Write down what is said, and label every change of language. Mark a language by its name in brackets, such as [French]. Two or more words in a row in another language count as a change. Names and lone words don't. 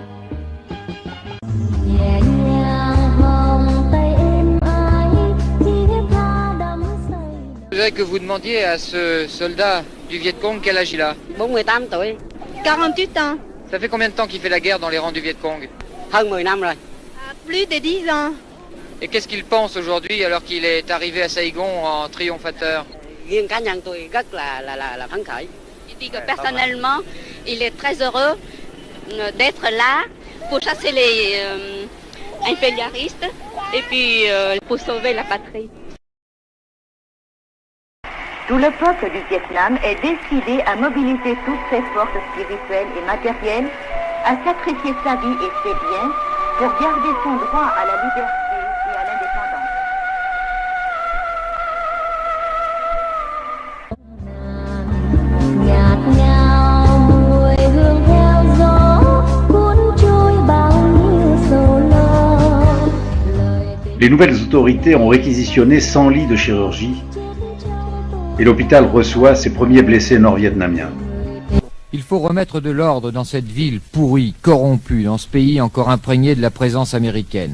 [French] Je voudrais que vous demandiez à ce soldat du Viet Cong quel âge il a. [Vietnamese] 48 tuổi. 48 ans. [French] Ça fait combien de temps qu'il fait la guerre dans les rangs du Viet Cong? [Vietnamese] Hơn 10 năm rồi. [French] Plus de 10 ans. Et qu'est-ce qu'il pense aujourd'hui alors qu'il est arrivé à Saigon en triomphateur? [Vietnamese] Riêng cá nhân tôi rất là phấn khởi. [French] Il dit que personnellement, il est très heureux d'être là pour chasser les impérialistes et puis pour sauver la patrie. Tout le peuple du Vietnam est décidé à mobiliser toutes ses forces spirituelles et matérielles, a sacrifié sa vie et ses biens pour garder son droit à la liberté et à l'indépendance. [Vietnamese] Nhạt nhào mùi hương theo gió cuốn trôi bao nhiêu sầu lo. [French] Les nouvelles autorités ont réquisitionné 100 lits de chirurgie et l'hôpital reçoit ses premiers blessés nord-vietnamiens. Il faut remettre de l'ordre dans cette ville pourrie, corrompue, dans ce pays encore imprégné de la présence américaine.